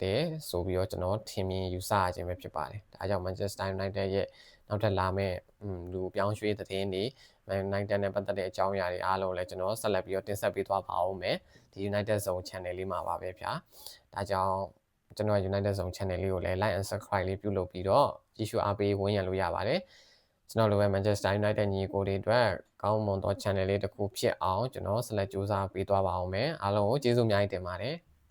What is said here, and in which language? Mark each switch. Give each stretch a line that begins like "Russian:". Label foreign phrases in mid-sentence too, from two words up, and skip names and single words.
Burmese: တယ်ဆိုပြီးတော့ကျွန်တော်ထင်မြင်ယူဆရခြင်းပဲဖြစ်ပါတယ်ဒါကြောင့် Manchester United ရဲ့နောက်ထပ်လာမဲ့လူပြောင်းရွှေ့တဲ့င်းတွေ Man United နဲ့ပတ်သက်တဲ့အကြောင်းအရာတွေအားလုံးလည်းကျွန်တော်ဆက်လက်ပြီးတော့တင်ဆက်ပေးသွားပါဦးမယ်ဒီ United Zone Channel လေးမှာပါပဲဗျာဒါကြောင့်ကျွန်တော် United Zone Channel လေးကိုလည်း
English: like and subscribe
Burmese: လေးပြုလုပ်ပြီးတော့ကြည့်ရှုအားပေးဝင်ရလို့ရပါတယ်ကျွန်တော်လိုပဲ Manchester United ညီကိုတွေအတွက်ကောင်းမွန်သော channel လေးတစ်ခုဖြစ်အောင်ကျွန်တော်ဆက်လက်စူးစမ်းပေးသွားပါဦးမယ်အားလုံးကိုကျေးဇူးအများကြီးတင်ပါတယ်